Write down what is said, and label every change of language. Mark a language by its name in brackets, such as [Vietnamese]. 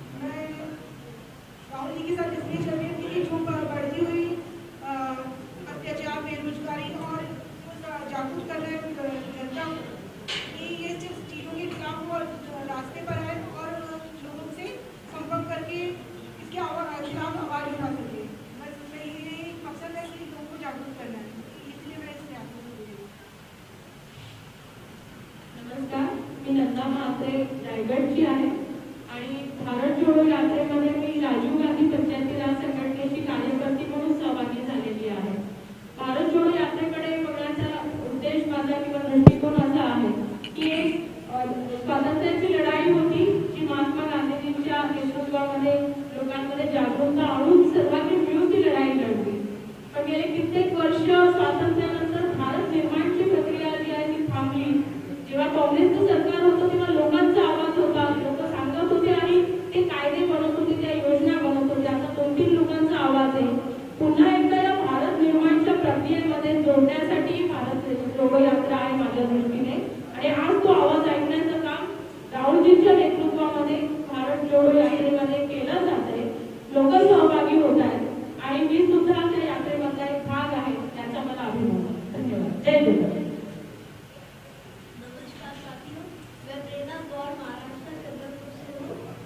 [Hindi] मैं राहुल जी के साथ इसलिए चल रही थी कि जो बढ़ती हुई अत्याचार, बेरोजगारी और जागरूक कर रहे जनता कि ये सिर्फ चीज़ों के खिलाफ वो रास्ते पर है और लोगों से संपर्क करके इसके खिलाफ आवाज़ उठा सके। बस ये एक मकसद है कि लोगों को जागरूक करना है, इसलिए मैं इस यात्रा को जुड़ी हूँ। [Marathi] नमस्कार, मी नंदा म्हात्रे रायगडची आहे आणि भारत जोडो यात्रेमध्ये मी राजीव गांधी पंचायती राज संघटनेची कार्यकर्ती म्हणून सहभागी झालेली आहे। भारत जोडो यात्रेकडे बघण्याचा उद्देश माझा किंवा दृष्टिकोन असा आहे की एक स्वातंत्र्याची लढाई होती जी महात्मा गांधीजींच्या नेतृत्वामध्ये लोकांमध्ये जागरूकता आणून सर्वांनी मिळून ती लढाई लढली। पण गेले कित्येक वर्ष स्वातंत्र्यानंतर भारत निर्माणची प्रक्रिया जी आहे ती थांबली। जेव्हा काँग्रेसचं सरकार होतं तेव्हा लोकांचा आवाज होता, लोक सांगत होते आणि ते कायदे बनवत होते, त्या योजना बनवत होते। आता 2-3 लोकांचा आवाज आहे। पुन्हा एकदा या भारत निर्माणच्या प्रक्रियेमध्ये जोडण्यासाठी भारत जोडो यात्रा आहे माझ्या दृष्टीने आणि आज तो आवाज ऐकण्याचं काम राहुलजींच्या नेतृत्वामध्ये भारत जोडो यात्रेमध्ये केलं जात आहे। लोक सहभागी होत आहेत आणि मी सुद्धा त्या यात्रेमधला एक भाग आहे, त्याचा मला अभिमान आहे। धन्यवाद। जय जगन्नाथ। [Hindi] नमस्कार साथियों, मैं प्रेरणा गौर महाराष्ट्र चंद्रपुर से हूँ।